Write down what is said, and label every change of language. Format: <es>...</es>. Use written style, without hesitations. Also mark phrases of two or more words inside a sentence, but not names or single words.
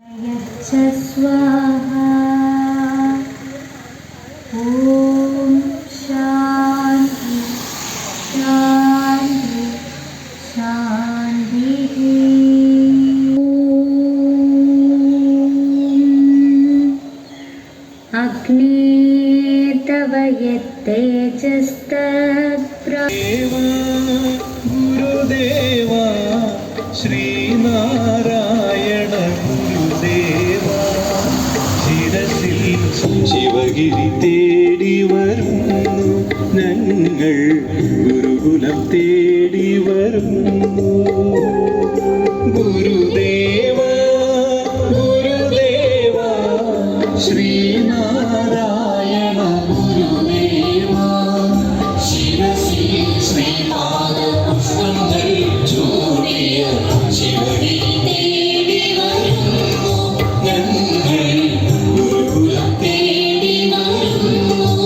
<sa>स्वाहा। ओम शांति शांति शांति। अग्निर्तव यत्तेजस्तत्प्रभा।</sa> <ml>गुरुदेवा ശ്രീനാരായണ ഗുരുദേവ ശിരസിൽ ശിവഗിരി തേടി വരുന്നു ഞങ്ങൾ, ഗുരുകുലം തേടി വരുന്നു. ഗുരുദേവ ഗുരുദേവ ശ്രീനാരായണ ഗുരുദേവ ശിരസിൽ ശ്രീപാദ പുഷ്പങ്ങൾ ചൂടിയ ശിവഗിരി തേടി വരുന്നു ഞങ്ങൾ, ഗുരുകുലം തേടി വരുന്നു.</ml>